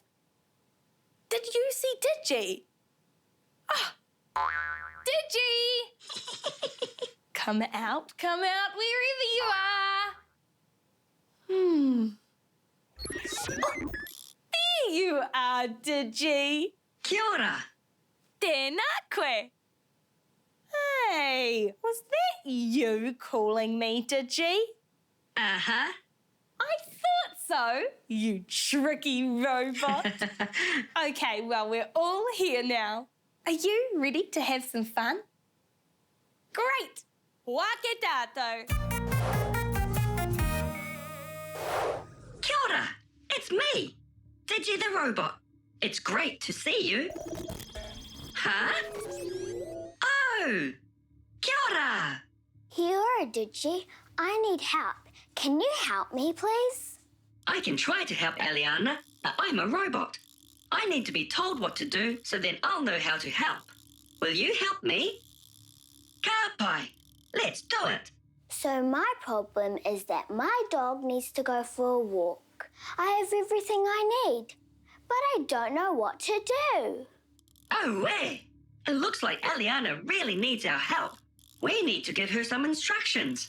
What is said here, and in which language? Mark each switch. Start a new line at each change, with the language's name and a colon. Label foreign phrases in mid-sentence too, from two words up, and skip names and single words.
English: Did you see Digi? Oh, Digi! Come out wherever you are. Oh, there you are, Digi.
Māori: Kia ora. Tēnā koe.
English: Hey, was that you calling me, Digi? Uh-huh. I thought so, you tricky robot. Okay, well, we're all here now. Are you ready to have some fun?
Māori: Great! Wake tātou. Kia ora.
English: It's me, Digi the robot. It's great to see you. Huh? Oh!
Māori: Kia ora.
English: Here, Digi. I need help. Can you help me, please? I can try to help Eliana, but I'm a robot. I need to be told what to do so then I'll know how to help. Will you help me?
Māori: Ka pai.
English: Let's do it. So my problem is that my dog needs to go for a walk. I have everything I need, but I don't know what to do. Oh, way. It looks like Eliana really needs our help. We need to give her some instructions.